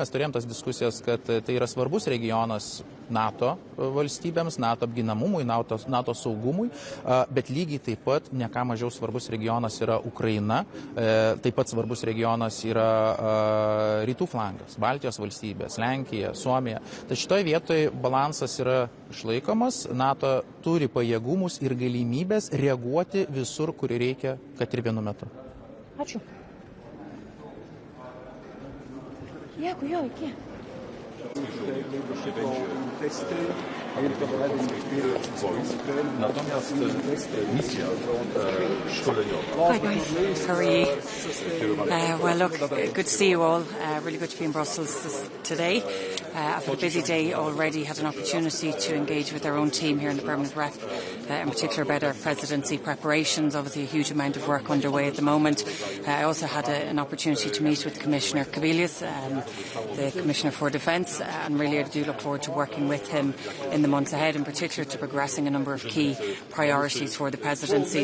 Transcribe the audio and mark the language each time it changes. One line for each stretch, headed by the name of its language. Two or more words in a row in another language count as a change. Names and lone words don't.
Lithuanian: Mes turėjom tas diskusijas, kad tai yra svarbus regionas NATO valstybėms, NATO apginamumui, NATO saugumui, bet lygiai taip pat ne ką mažiau svarbus regionas yra Ukraina, taip pat svarbus regionas yra rytų flangas, Baltijos valstybės, Lenkija, Suomija. Tai šitoje vietoje balansas yra išlaikomas, NATO turi pajėgumus ir galimybės reaguoti visur, kur reikia, kad ir vienu metu. Ačiū. Dėkui, iki.
Polish: Natomiast misja szkoleniowa.
English: Hi guys, how are you? Well, look, good to see you all. Really good to be in Brussels today. I've had a busy day already, had an opportunity to engage with our own team here in the Permanent Rep, in particular about our presidency preparations. Obviously a huge amount of work underway at the moment. I also had an opportunity to meet with Commissioner Kavillas, the Commissioner for Defence, and really I do look forward to working with him in the months ahead, in particular to progressing a number of key priorities for the presidency.